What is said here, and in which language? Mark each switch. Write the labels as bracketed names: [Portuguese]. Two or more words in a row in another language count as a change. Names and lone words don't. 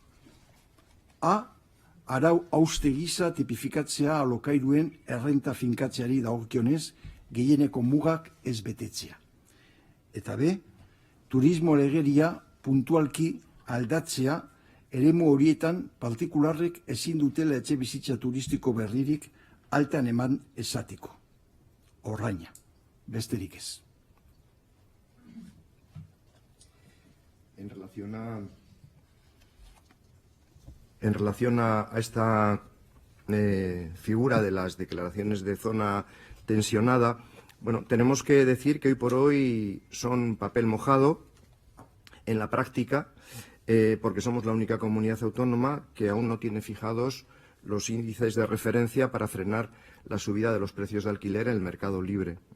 [Basque] Arau hauste gisa tipifikatzea alokairuen errenta finkatzeari dagokionez gehieneko mugak ez betetzea. Eta B, turismo legeria puntualki aldatzea eremu horietan partikularrek ezin dutela etxe bizitza turistiko berririk altan eman esateko. Orraina, besterik ez. [Spanish] En relación a esta figura de las declaraciones de zona tensionada, bueno, tenemos que decir que hoy por hoy son papel mojado en la práctica, porque somos la única comunidad autónoma que aún no tiene fijados los índices de referencia para frenar la subida de los precios de alquiler en el mercado libre.